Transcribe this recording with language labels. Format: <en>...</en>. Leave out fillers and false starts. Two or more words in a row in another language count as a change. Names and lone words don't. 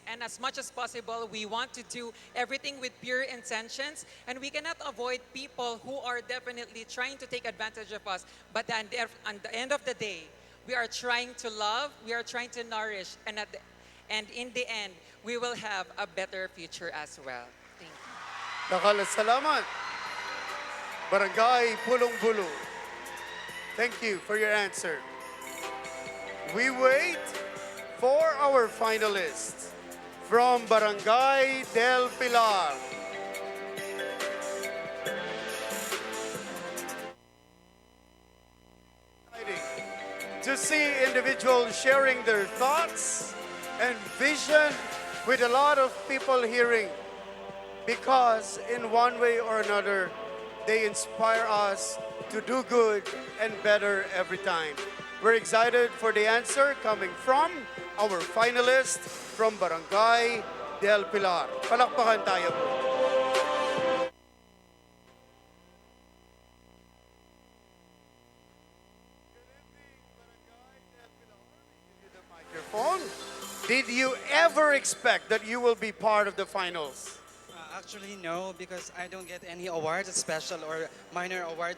<en>And as much as possible, we want to do everything with pure intentions, and we cannot avoid people who are definitely trying to take advantage of us. But at the end of the day, we are trying to love, we are trying to nourish, and in the end, we will have a better future as well. Thank you.</en> <tl>Salamat. Barangay Pulong Bulu.</tl> <en>Thank you for your answer. We wait for our finalists from Barangay del Pilar. To see individuals sharing their thoughts and vision with a lot of people hearing, because in one way or another, they inspire us to do good and better every time. We're excited for the answer coming from our finalist from Barangay del Pilar.</en> <tl>Palakpakan tayo po.</tl> <en>Microphone. Did you ever expect that you will be part of the finals? Actually, no, because I don't get any awards, special or minor awards.</en>